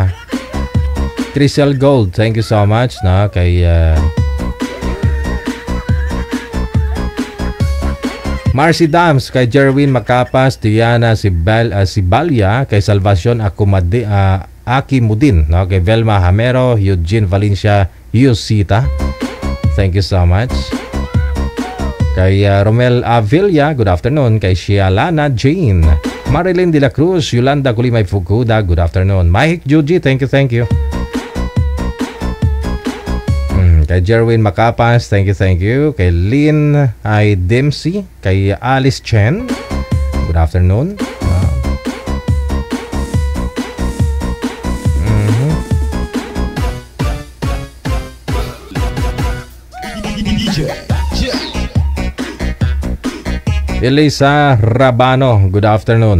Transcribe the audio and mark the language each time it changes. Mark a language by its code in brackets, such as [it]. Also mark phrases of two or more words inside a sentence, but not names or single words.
[en] Crystal Gold, thank you so much, kay Marcy Dams, kay Jerwin Macapas, Diana Sibalya, kay Salvacion Akimudin, kay Velma Hamero, Eugene Valencia, Yusita, thank you so much. Kay Romel Avilla, good afternoon. Kay Shialana Jane, Marilyn De La Cruz, Yolanda Kulimay Fukuda, good afternoon. Mahik Juji, thank you. Kay Jerwin Macapas, thank you. Kay Lynn I. Dempsey, kay Alice Chen, good afternoon. Elisa Rabano, good afternoon.